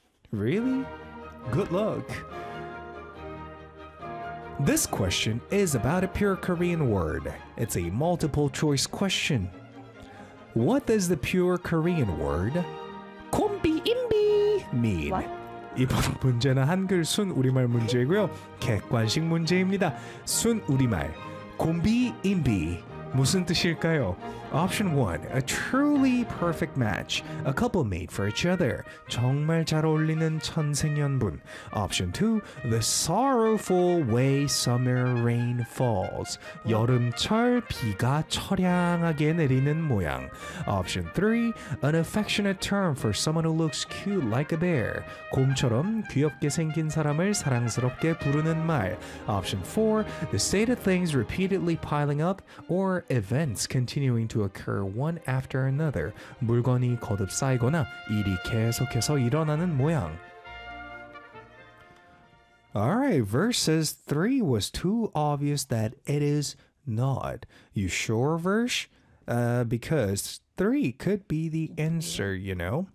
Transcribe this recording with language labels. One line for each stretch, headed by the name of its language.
English: Really? Good luck. This question is about a pure Korean word. It's a multiple choice question. What does the pure Korean word 콤비인비 mean? What?
Korean: 이번 문제는 한글 순 우리말 문제이고요. 객관식 문제입니다. 순 우리말. 콤비인비 무슨 뜻일까요?
English: Option 1. A truly perfect match. A couple made for each other.
Korean: 정말 잘 어울리는 천생연분.
English: Option 2. The sorrowful way summer rain falls.
Korean: 여름철 비가 처량하게 내리는 모양.
English: Option 3. An affectionate term for someone who looks cute like a bear.
Korean: 곰처럼 귀엽게 생긴 사람을 사랑스럽게 부르는 말.
English: Option 4. The state of things repeatedly piling up or events continuing to occur one after another.
Korean: 물건이 거듭 쌓이거나 일이 계속해서 일어나는 모양.
English: Alright, verses 3 was too obvious that it is not. You sure, Verse? Because 3 could be the answer, you know?